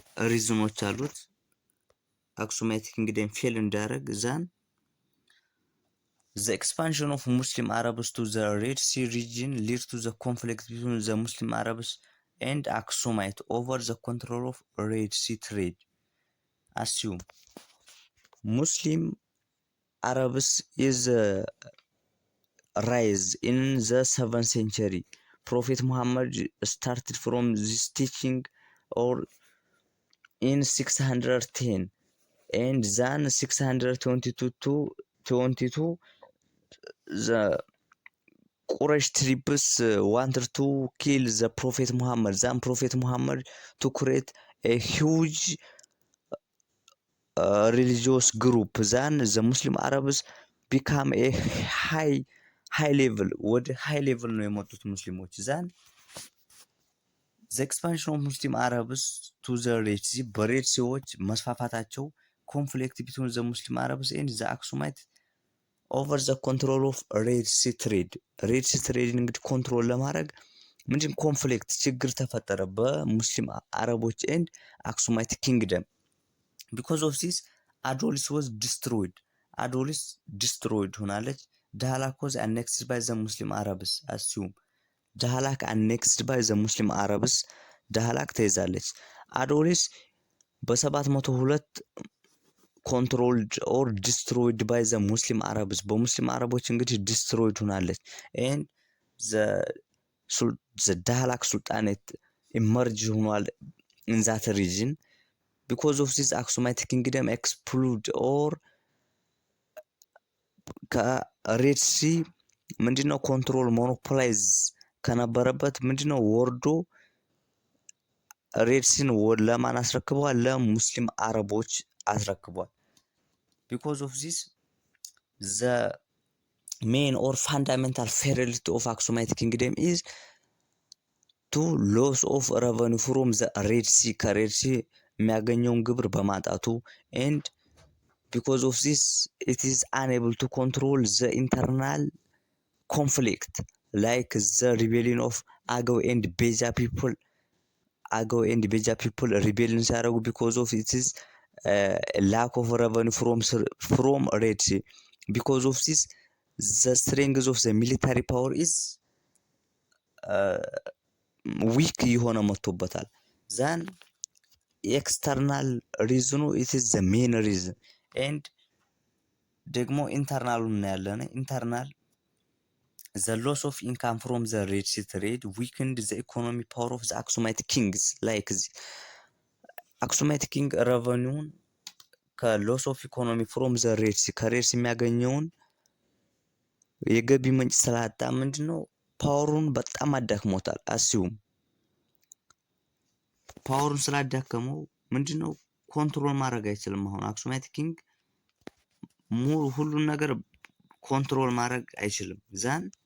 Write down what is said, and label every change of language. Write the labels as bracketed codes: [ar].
[am] ሪዝኖች አሉት አክሱማቲክ ኪንግደም ፌል እንዳያደርግ። ዛን [en] the expansion of Muslim Arabs to the Red Sea region led to the conflict between the Muslim Arabs and Aksumite over the control of Red Sea trade. Assume Muslim Arabs is rise in the 7th century. Prophet Muhammad started from this teaching or in 610 and then 622 to 22 the Quraysh tribes wanted to kill the Prophet Muhammad. Then Prophet Muhammad to create a huge religious group. Then the Muslim Arabs become a high level. [am] ወደ high level ነው የመጡት ሙስሊሞች። [en] Then the expansion of Muslim Arabs to the Red Sea [am] በሬድ ሲዎች መስፋፋታቸው [en] conflict between the Muslim Arabs and the Aksumite over the control of Red Sea trade. [am] Red Sea trade እንግዲህ ኮንትሮል ለማድረግ ምንድን ኮንፍሊክት ችግር ተፈጠረ በሙስሊም አረቦች [en] and Aksumite kingdom. Because of this Adolis was destroyed. Adolis destroyed ሆናለች። Dahlak was annexed by the Muslim Arabs. Assume Dahlak annexed by the Muslim Arabs. Dahlak [am] ተይዛለች። [en] Adolis በ702 controlled or destroyed by the Muslim Arabs. [am] በሙስሊም አረቦች እንግዲህ [en] destroyed ሆናለች and the Dahlak Sultanate emerged ሆኗል in that region. Because of this Aksumite kingdom explode or [am] ከሬድ ሲ ምንድነው ኮንትሮል ሞኖፖላይዝ ከነበረበት ምንድነው ወርዶ ሬድ ሲን ለማን አስረክቧል? ለሙስሊም አረቦች አስረክቧል። [en] Because of this the main or fundamental failure of Aksumite kingdom is to loss of revenue from the Red Sea. [am] ከሬድ ሲ የሚያገኘውን ግብር በማጣቱ [en] and because of this it is unable to control the internal conflict like the rebellion of Agaw and Beja people. Agaw and Beja people rebellion ሲያደርጉ because of it is lack of revenue from Red Sea. Because of this the strength of the military power is weak [am] የሆነ መጥቶበታል። [en] then external reason it is the main reason and [am] ደግሞ ኢንተርናሉ እናያለን። [en] ኢንተርናል the loss of income from the Red Sea trade weakened the economic power of the Aksumite kings. like Aksumite king revenue [am] ከሎስ ኦፍ ኢኮኖሚ [en] from the Red Sea [am] ከሬድ ሲ የሚያገኘውን የገቢ ምንጭ ስላጣ ምንድነው ፓወሩን በጣም አዳክሞታል። አሲዩም ፓወሩን ስላዳከመው ምንድነው ኮንትሮል ማድረግ አይችልም። አሁን አክሱማይት ኪንግ ሁሉን ነገር ኮንትሮል ማድረግ አይችልም። ዛን